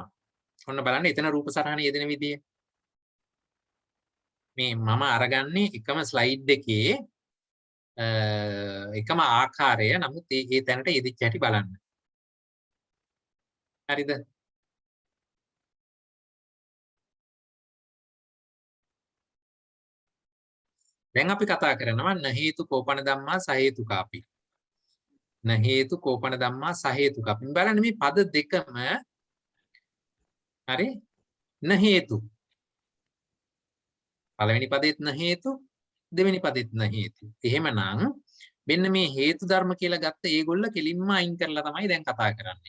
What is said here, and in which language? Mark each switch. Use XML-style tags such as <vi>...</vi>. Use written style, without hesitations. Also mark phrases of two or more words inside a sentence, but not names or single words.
<si>ඔන්න බලන්න එතන රූප සටහන යෙදෙන විදිය. මේ මම අරගන්නේ එකම ස්ලයිඩ් එකේ එකම ආකාරය. නමුත් ඒ තැනට යෙදිච්ච හැටි බලන්න. හරිද? දැන් අපි කතා කරනවා</si> <pi>න හේතු කෝපන ධම්මා සහේතුකාපි. න හේතු කෝපන ධම්මා සහේතුකාපි.</pi> <si>බලන්න මේ පද දෙකම හරි</si> <pi>න හේතු.</pi> <si>පළවෙනි පදෙත්</si> <pi>න හේතු,</pi> <si>දෙවෙනි පදෙත්</si> <pi>න හේතු.</pi> <si>එහෙමනම් මෙන්න මේ හේතු ධර්ම කියලා ගත්ත ඒගොල්ල කෙලින්ම අයින් කරලා තමයි දැන් කතා කරන්නේ.</si>